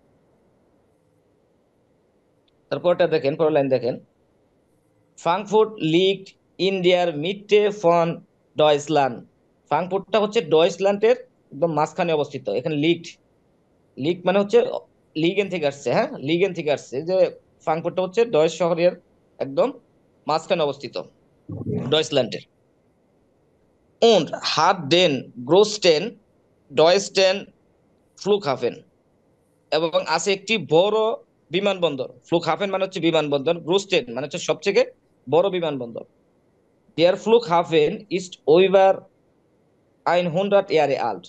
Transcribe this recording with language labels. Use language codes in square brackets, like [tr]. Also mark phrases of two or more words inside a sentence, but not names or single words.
[bn] তারপরটা দেখেন, পরের লাইন দেখেন, [de] Frankfurt liegt in der Mitte von Deutschland. [bn] ফ্রাঙ্কফুর্টটা হচ্ছে ডয়েচল্যান্ডের একদম মাঝখানে অবস্থিত। এখানে লিগ মানে হচ্ছে লিগেন থেকে আসছে, হ্যাঁ লিগেন থেকে আসছে, যে ফ্রাঙ্কফুর্টটা হচ্ছে ডয়েচ শহরের একদম মাঝখানে অবস্থিত। ডয়েচল্যান্ডের। [de] und hat den größten deutschen Flughafen, [bn] এবং আছে একটি বড় বিমানবন্দর। ফ্লুগহাফেন মানে হচ্ছে বিমানবন্দর, গ্রোস্টেন মানে হচ্ছে সবচেয়ে বড় বিমানবন্দর। [de] Der Flughafen ist over 100 Jahre alt.